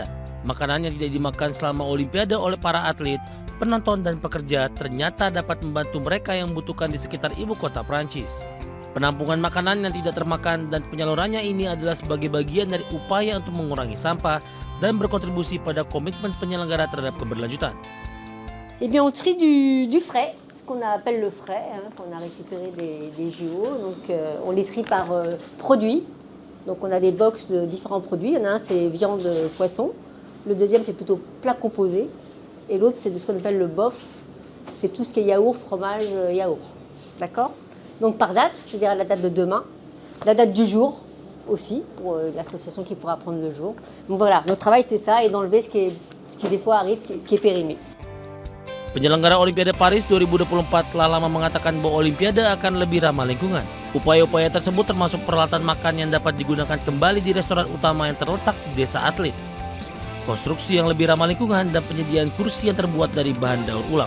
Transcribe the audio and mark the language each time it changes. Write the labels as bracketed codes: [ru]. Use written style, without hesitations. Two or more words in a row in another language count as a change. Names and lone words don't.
[id] Makanan yang tidak dimakan selama Olimpiade oleh para atlet, penonton, dan pekerja ternyata dapat membantu mereka yang membutuhkan di sekitar ibu kota Prancis. Penampungan makanan yang tidak termakan dan penyalurannya ini adalah sebagai bagian dari upaya untuk mengurangi sampah dan berkontribusi pada komitmen penyelenggara terhadap keberlanjutan. [fr] Eh bien, on trie du frais, ce qu'on appelle le frais, qu'on a récupéré des JO. Donc, on les trie par produit. Donc, on a des box de différents produits. Il y en a un, c'est viande, poisson. Le deuxième, c'est plutôt plat composé. Et l'autre, c'est de ce qu'on appelle le bof. C'est tout ce qui est yaourt, fromage, yaourt. D'accord? Donc, par date, c'est-à-dire la date de demain. La date du jour aussi, pour l'association qui pourra prendre le jour. Donc, voilà, notre travail, c'est ça, et d'enlever ce qui des fois arrive, qui est périmé. [id] Penyelenggara Olimpiade Paris 2024 telah lama mengatakan bahwa Olimpiade akan lebih ramah lingkungan. Upaya-upaya tersebut termasuk peralatan makan yang dapat digunakan kembali di restoran utama yang terletak di desa atlet, konstruksi yang lebih ramah lingkungan, dan penyediaan kursi yang terbuat dari bahan daur ulang.